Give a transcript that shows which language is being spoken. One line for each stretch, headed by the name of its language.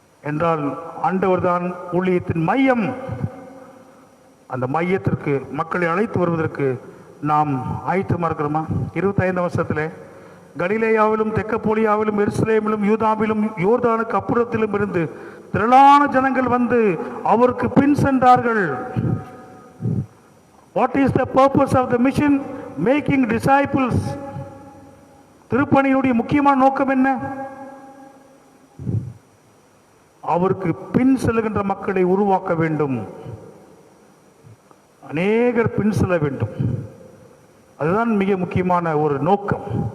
Tamil: என்றால் ஆண்டவர் தான் ஊழியத்தின் மையம். அந்த மையத்திற்கு மக்களை அழைத்து வருவதற்கு நாம் ஆயத்தமாக இருக்கிறோமா? 25 வருஷத்தில் கலிலேயாவிலும் தெக்கப்போலியாவிலும் எருசலேமிலும் யூதாவிலும் யோர்தானுக்கு அப்புறத்திலும் இருந்து திரளான ஜனங்கள் வந்து அவருக்கு பின் சென்றார்கள்.
English: What is the purpose of the mission? Making disciples.
Tamil: திருப்பணியினுடைய முக்கியமான நோக்கம் என்ன? அவருக்கு பின் செல்கின்ற மக்களை உருவாக்க வேண்டும். அநேகர் பின் செல்ல வேண்டும். அதுதான் மிக முக்கியமான ஒரு நோக்கம்.